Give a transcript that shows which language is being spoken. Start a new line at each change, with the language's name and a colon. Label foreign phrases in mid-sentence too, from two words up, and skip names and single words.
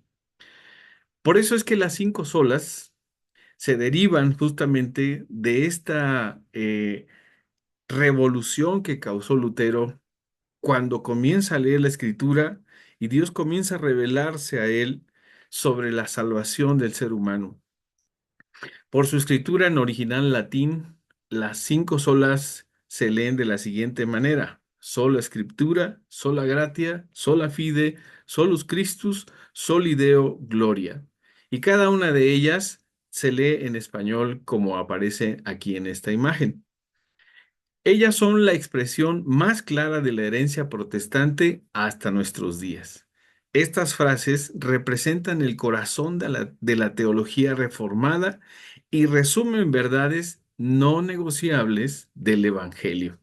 Spanish: Por eso es que las cinco solas se derivan justamente de esta revolución que causó Lutero cuando comienza a leer la escritura y Dios comienza a revelarse a él sobre la salvación del ser humano. Por su escritura en original latín, las cinco solas se leen de la siguiente manera: sola escritura,
Latin: sola gratia, sola fide, solus Christus, soli Deo gloria.
Spanish: Y cada una de ellas se lee en español como aparece aquí en esta imagen. Ellas son la expresión más clara de la herencia protestante hasta nuestros días. Estas frases representan el corazón de la teología reformada y resumen verdades no negociables del Evangelio.